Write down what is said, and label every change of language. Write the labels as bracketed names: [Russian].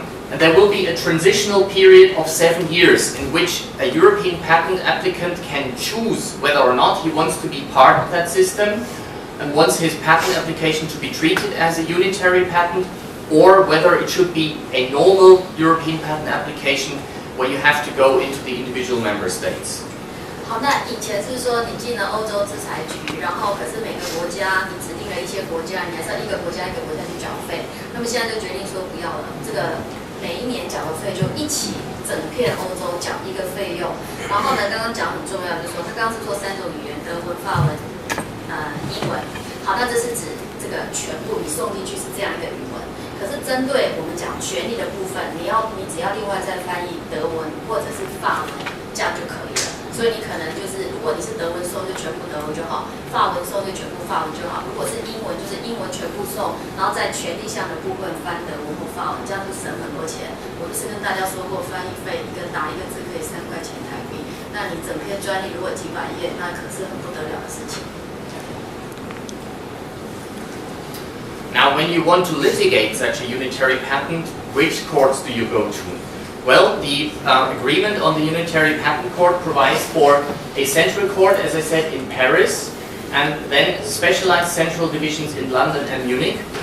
[English] And there will be a transitional period of 7 years in which a European patent applicant can choose whether or not he wants to be part of that system and wants his patent application to be treated as a unitary patent, or whether it should be a normal European patent application where you have to go into the individual member states. [Chinese] 好，那以前是说你进了欧洲制裁局，然后可是每个国家你指定了一些国家，你还是要一个国家一个国家去缴费。那么现在就决定说不要了，这个每一年缴的费就一起整片欧洲缴一个费用。然后呢，刚刚讲很重要，就是说他刚刚是说3种语言，德文、法文、英文。好，那这是指这个全部你送进去是这样一个语文。可是针对我们讲权利的部分，你只要另外再翻译德文或者是法文，这样就可以了。所以你可能就是，如果你是德文送就全部德文就好，法文送就全部法文就好。如果是英文，就是英文全部送，然后在权利项的部分翻德文或法文，这样就省很多钱。我不是跟大家说过，翻译费打一个字可以3块钱台币，那你整篇专利如果几百页，那可是很不得了的事情。 [English] Now, when you want to litigate such a unitary patent, which courts do you go to? Well, the agreement on the Unitary Patent Court provides for a central court, as I said, in Paris, and then specialized central divisions in London and Munich.